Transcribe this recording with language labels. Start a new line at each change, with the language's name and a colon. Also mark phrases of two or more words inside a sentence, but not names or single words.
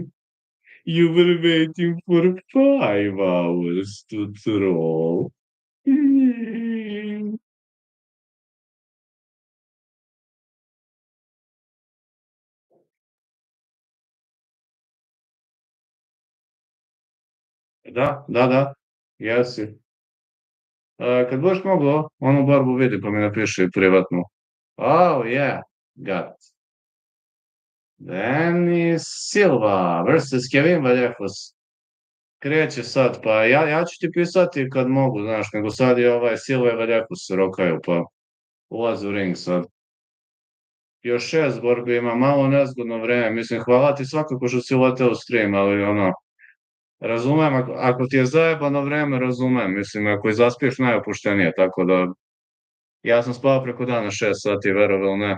English: You were waiting for 5 hours to throw.
Serbian: Da. Jesi. Kad budeš mogao, onu barbu vidi pa mi napiši privatno.
English: Oh, yeah. Got it. Denis Silva versus Kevin Vallejos.
Serbian: Kreće sad, pa ja ću ti pisati kad mogu, znaš, nego sad je Silva i Vallejos se rokaju, pa ulazi u ring sad. Još 6 borbi ima, malo nezgodno vreme, mislim, hvala ti svakako što si uleteo u stream, ali ono, razumem, ako ti je zajebano vreme, razumem, mislim, ako i zaspiješ najopuštenije, tako da, ja sam spavao preko dana 6 sati, verovo ili ne.